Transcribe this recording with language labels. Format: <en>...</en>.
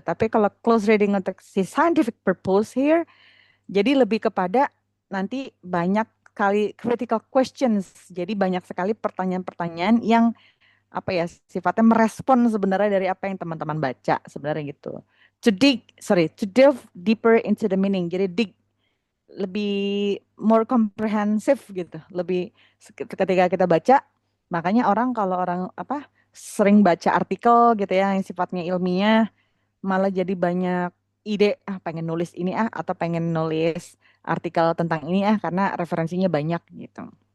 <id>Tapi kalau close reading untuk si</id> <en>scientific purpose here,</en> <id>jadi lebih kepada nanti banyak kali</id> <en>critical questions.</en> <id>Jadi banyak sekali pertanyaan-pertanyaan yang apa ya sifatnya merespon sebenarnya dari apa yang teman-teman baca sebenarnya gitu.</id> <en>To delve deeper into the meaning.</en> <id>Jadi lebih</id> <en>more comprehensive</en> <id>gitu. Lebih ketika kita baca, makanya kalau orang apa sering baca artikel gitu ya yang sifatnya ilmiah, malah jadi banyak ide pengen nulis ini atau pengen nulis artikel tentang ini karena referensinya banyak gitu.</id>